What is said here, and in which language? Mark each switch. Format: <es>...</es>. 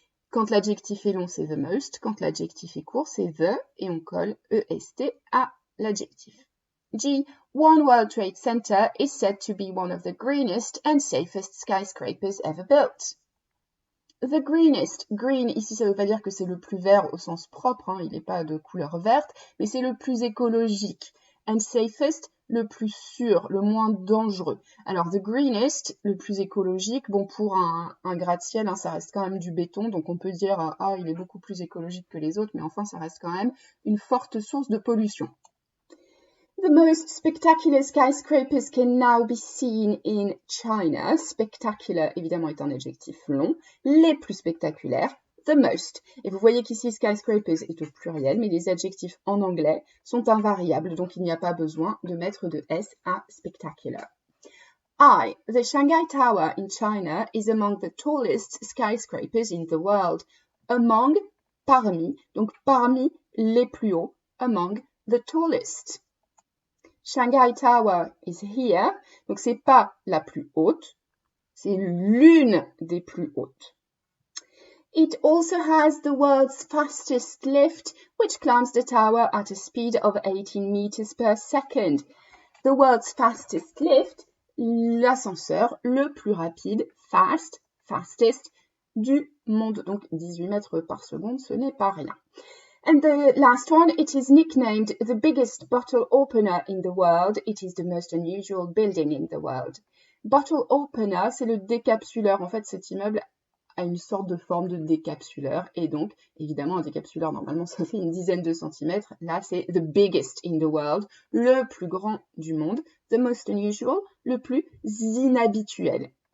<fr>Quand l'adjectif est long, c'est</fr> <en>the most.</en> <fr>Quand l'adjectif est court, c'est the. Et on colle EST à l'adjectif. G.</fr> <en>One World Trade Center is said to be one of the greenest and safest skyscrapers ever built. The greenest.</en> <fr>Green, ici, ça ne veut pas dire que c'est le plus vert au sens propre, hein, il n'est pas de couleur verte, mais c'est le plus écologique.</fr> <en>And safest,</en> <fr>le plus sûr, le moins dangereux. Alors,</fr> <en>the greenest,</en> <fr>le plus écologique, bon, pour un gratte-ciel, hein, ça reste quand même du béton, donc on peut dire, ah, il est beaucoup plus écologique que les autres, mais enfin, ça reste quand même une forte source de pollution.</fr> <en>The most spectacular skyscrapers can now be seen in China.</en> <fr>Spectacular, évidemment, est un adjectif long. Les plus spectaculaires,</fr> <en>the most.</en> <fr>Et vous voyez qu'ici, skyscrapers est au pluriel, mais les adjectifs en anglais sont invariables, donc il n'y a pas besoin de mettre de S à spectacular. I.</fr> <en>The Shanghai Tower in China is among the tallest skyscrapers in the world.</en> <fr>Among, parmi, donc parmi les plus hauts,</fr> <en>among the tallest. Shanghai Tower is here,</en> <fr>donc c'est pas la plus haute, c'est l'une des plus hautes.</fr> <en>It also has the world's fastest lift, which climbs the tower at a speed of 18 meters per second. The world's fastest lift,</en> <fr>l'ascenseur le plus rapide, fastest du monde, donc 18 mètres par seconde, ce n'est pas rien.</fr> <en>And the last one, it is nicknamed the biggest bottle opener in the world. It is the most unusual building in the world.</en> <fr>Bottle opener, c'est le décapsuleur. En fait, cet immeuble a une sorte de forme de décapsuleur. Et donc, évidemment, un décapsuleur, normalement, ça fait une dizaine de centimètres. Là, c'est</fr> <en>the biggest in the world,</en> <fr>le plus grand du monde.</fr> <en>The most unusual,</en> <fr>le plus inhabituel.</fr>